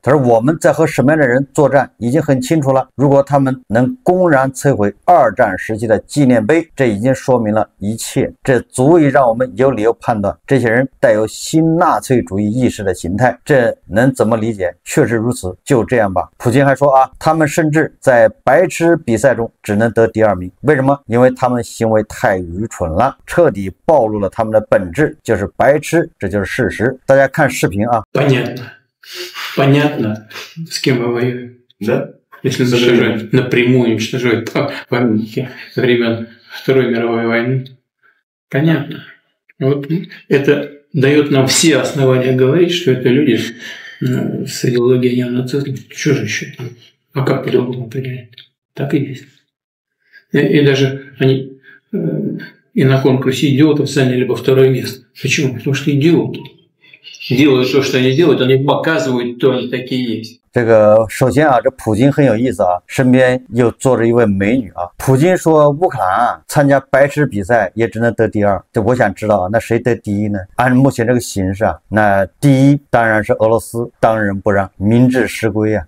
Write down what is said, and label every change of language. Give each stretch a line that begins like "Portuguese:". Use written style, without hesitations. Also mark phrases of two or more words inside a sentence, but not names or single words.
Chinese: 他说我们在和什么样的人作战已经很清楚了，如果他们能公然摧毁二战时期的纪念碑，这已经说明了一切，这足以让我们有理由判断这些人带有新纳粹主义意识的形态。这能怎么理解？确实如此，就这样吧。普京还说啊，他们甚至在白痴比赛中只能得第二名，为什么？因为他们行为太愚蠢了，彻底暴露了他们的本质，就是白痴，这就是事实。大家看视频啊。
Russian: Понятно, с кем мы воюем. Да? Если даже напрямую уничтожают памятники времен Второй мировой войны. Понятно. Вот это дает нам все основания говорить, что это люди с идеологией неонацизма. Что же еще там? А как по-другому определять? Так и есть. И даже они и на конкурсе идиотов заняли бы второе место. Почему? Потому что идиоты делают то, что они делают, они показывают, кто они такие есть.
Chinese: 这个首先啊，这普京很有意思啊，身边又坐着一位美女啊。普京说乌克兰啊参加白痴比赛也只能得第二，这我想知道啊，那谁得第一呢？按目前这个形势啊，那第一当然是俄罗斯，当仁不让，明治实归啊。